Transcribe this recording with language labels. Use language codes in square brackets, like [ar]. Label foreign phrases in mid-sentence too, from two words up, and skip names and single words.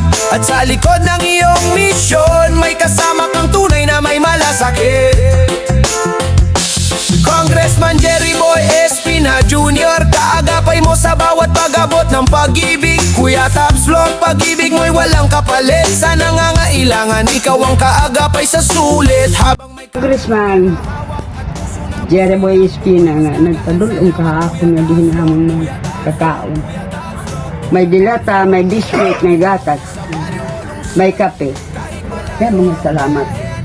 [tl] At sa likod ng iyong misyon, may kasama kang tunay na may malasakit. Congressman Jerry Boy Espina Jr., kaagapay mo sa bawat pag-abot ng pag-ibig. Kuya Tabs Vlog, pag-ibig mo'y walang kapalit. Sa nangangailangan, ikaw ang kaagapay sa sulit. Habang may [hil] Congressman Jerry Boy Espina nga nagpadulong kahapon nga dihin amon ng kakao. May dilata, may biscuit, may gatas, may kape. Kaya mga salamat.